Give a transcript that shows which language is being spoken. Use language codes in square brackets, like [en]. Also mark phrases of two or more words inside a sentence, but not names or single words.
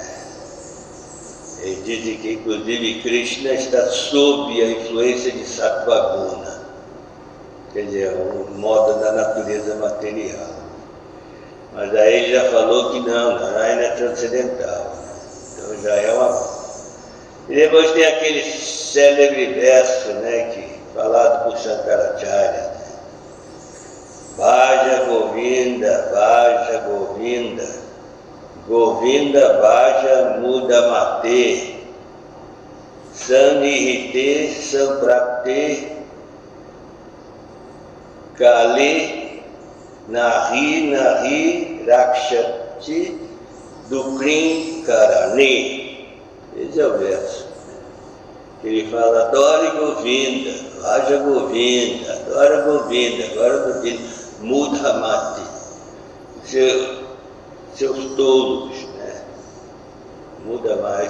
[pt] Eles dizem que inclusive Krishna está sob a influência de Sattva-guna, quer dizer, o modo da natureza material. Mas aí ele já falou que não, Narayana é transcendental, então já é uma... E depois tem aquele célebre verso, né, falado por Shankaracharya, [sa] भज गोविन्द, भज गोविन्द, गोविन्द भज मूढमते, सन्निहिते सम्प्राप्ते, काले नहि रक्षति डुकृं करणे. [pt] Esse é o verso. Ele fala, adore Govinda, [sa] भज गोविन्द, [pt] adora Govinda, agora Govinda, Mudamate, seus tolos, né? Muda mais.